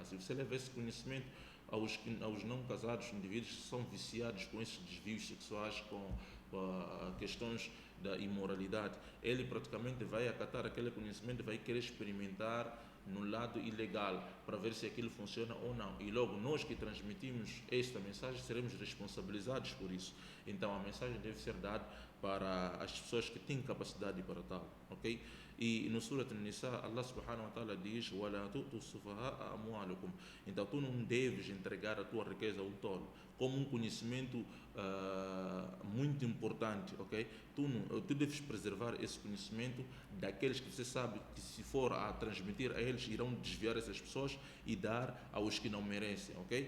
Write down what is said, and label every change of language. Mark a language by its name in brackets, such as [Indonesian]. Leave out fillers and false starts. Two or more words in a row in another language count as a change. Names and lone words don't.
[Portuguese] Se você leva esse conhecimento aos não casados, indivíduos que são viciados com esses desvios sexuais, com questões da imoralidade, ele praticamente vai acatar aquele conhecimento, vai querer experimentar no lado ilegal para ver se aquilo funciona ou não, e logo nós que transmitimos esta mensagem seremos responsabilizados por isso. Então a mensagem deve ser dada para as pessoas que têm capacidade para tal, ok? E no Surat An-Nisa, [Arabic] الله سبحانه وتعالى [Portuguese] diz: [Arabic] وَلَا تُؤْتُوا السُّفَهَاءَ أَمْوَالَكُمْ. [Portuguese] Então tu não deves entregar a tua riqueza ao tolo, como um conhecimento muito importante, ok? Tu deves preservar esse conhecimento daqueles que você sabe que, se for a transmitir a eles, irão desviar essas pessoas e dar aos que não merecem, ok?